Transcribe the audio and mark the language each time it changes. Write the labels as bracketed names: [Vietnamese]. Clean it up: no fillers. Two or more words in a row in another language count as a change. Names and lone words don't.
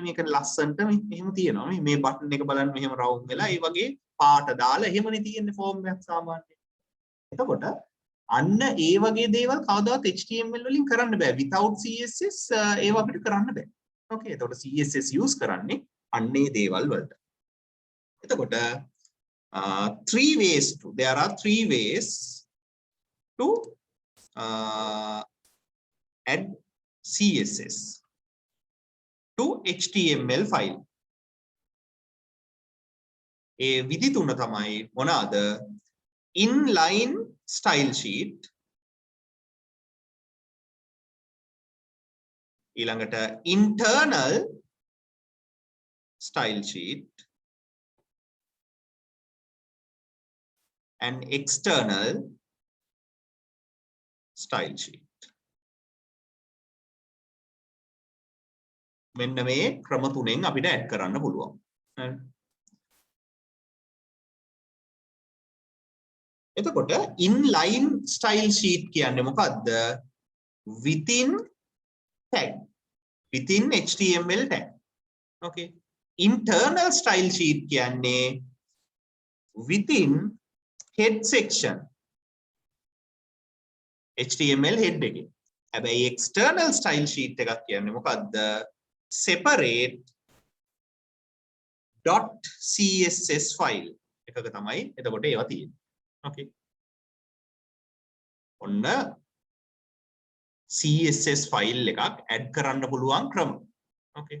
[Sinhala] මේක ලස්සනට මෙහෙම තියෙනවා. මේ button එක බලන්න මෙහෙම round වෙලා ඒ වගේ පාට දාලා එහෙමනේ තියෙන්නේ form එකක් සාමාන්‍යයෙන්. එතකොට අන්න ඒ වගේ දේවල් කවදාවත් HTML වලින් කරන්න බෑ. without CSS ඒව අපිට කරන්න බෑ. okay. එතකොට CSS use කරන්නේ අන්නේ දේවල් වලට. එතකොට [English] there are three ways to add CSS to HTML file. [Sinhala] ඒ විදි තුන තමයි මොනවාද? [English] inline style sheet, ඊළඟට internal style sheet and external style sheet. [Sinhala] මෙන්න මේ ක්‍රම තුනෙන් අපිට ඇඩ් කරන්න පුළුවන්. එතකොට [English] inline style sheet [Sinhala] කියන්නේ මොකද්ද? [English] within tag, within HTML tag. okay. internal style sheet කියන්නේ within head section HTML head එකේ. [Sinhala] හැබැයි [English] external style sheet [Sinhala] එකක් කියන්නේ මොකද්ද? [English] separate .css file [Sinhala] එකක තමයි එතකොට ඒවා තියෙන්නේ. okay. ඔන්න CSS file එකක් add කරන්න පුළුවන් ක්‍රම. okay.